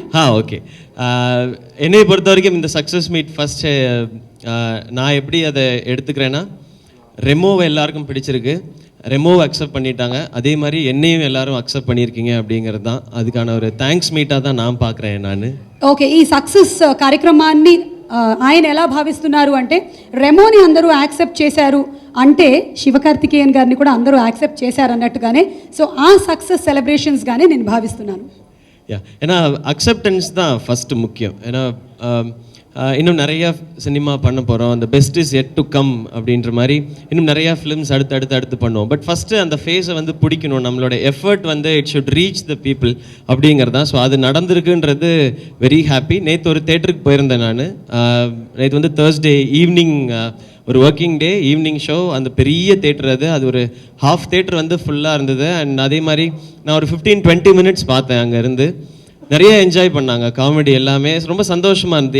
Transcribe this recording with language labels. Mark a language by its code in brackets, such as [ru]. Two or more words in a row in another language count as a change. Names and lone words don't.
[ta] ஓகே. என்னை பொறுத்த வரைக்கும் இந்த [en] success meet [ta] ஃபஸ்ட்டு நான் எப்படி அதை எடுத்துக்கிறேன்னா, ரெமோவை எல்லாருக்கும் பிடிச்சிருக்கு, ரெமோவை அக்செப்ட் பண்ணிட்டாங்க, அதே மாதிரி என்னையும் எல்லாரும் அக்செப்ட் பண்ணியிருக்கீங்க அப்படிங்கிறது தான் அதுக்கான ஒரு [en] thanks meet [ta] தான் நான் பார்க்குறேன் நான். [te] ఓకే, ఈ సక్సెస్ కార్యక్రమాన్ని ఆయన ఎలా భావిస్తున్నారు అంటే, రెమోని అందరూ యాక్సెప్ట్ చేశారు అంటే శివకార్తికేయన్ గారిని కూడా అందరూ యాక్సెప్ట్ చేశారు అన్నట్టుగానే, సో ఆ [en] success celebrations [te] నేను భావిస్తున్నాను. [ta] ஏன்னா அக்செப்டன்ஸ் தான் ஃபஸ்ட்டு முக்கியம். ஏன்னா இன்னும் நிறையா சினிமா பண்ண போகிறோம், அந்த [en] best is yet to come [ta] அப்படின்ற மாதிரி இன்னும் நிறையா ஃபிலிம்ஸ் அடுத்து பண்ணுவோம். பட் ஃபஸ்ட்டு அந்த ஃபேஸை வந்து பிடிக்கணும், நம்மளோட எஃபர்ட் வந்து [en] it should reach the people [ta] அப்படிங்கிறதான். ஸோ அது நடந்திருக்குன்றது [en] very happy. [ta] நேற்று ஒரு தேட்டருக்கு போயிருந்தேன் நான். நேற்று வந்து [en] Thursday evening [ta] ஒரு [en] working day evening show, [ta] அந்த பெரிய தேட்டர் அது ஒரு [en] half theatre [ta] வந்து ஃபுல்லாக இருந்தது. அண்ட் அதே மாதிரி நான் ஒரு 15-20 மினிட்ஸ் பார்த்தேன். அங்கே இருந்து நிறைய என்ஜாய் பண்ணாங்க, காமெடி எல்லாமே ரொம்ப சந்தோஷமாக இருந்தது.